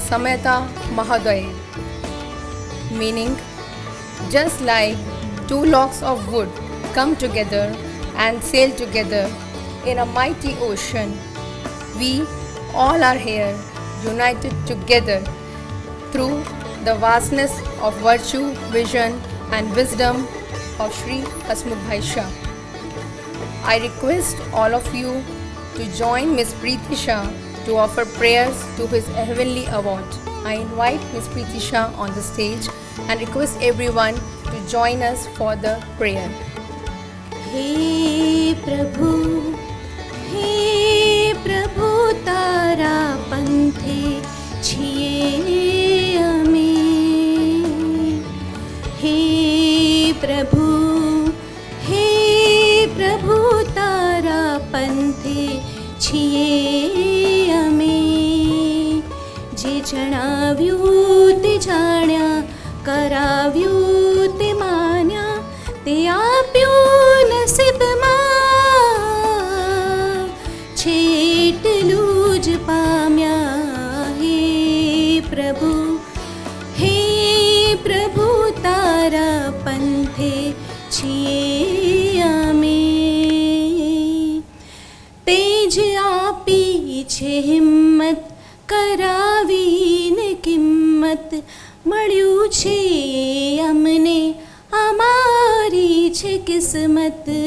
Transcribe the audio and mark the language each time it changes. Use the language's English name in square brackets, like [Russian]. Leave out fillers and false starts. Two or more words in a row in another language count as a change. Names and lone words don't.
[English] Sameta Mahaday, meaning just like two logs of wood come together and sail together in a mighty ocean, we all are here united together through the vastness of virtue, vision and wisdom of Shri Hasmukh Shah. I request all of you to join Ms. Preeti Shah to offer prayers to his heavenly award. I invite Ms. Preeti Shah on the stage and request everyone to join us for the prayer. [Gujarati] હે પ્રભુ તારા પંથે છિએ અમે હે પ્રભુ તારા પંથે છિએ અમે જે जणाव्યું તે જાણ્યા કરાવ્યું તે માન્યા તે આપ્યું નસીબમાં છેટલું જ પામ્યા હે પ્રભુ તારા પંથે છીએ અમે તેજ આપી છે હિંમત કરાવીને કિંમત મળ્યું છે અમને અમારી છે કિસ્મત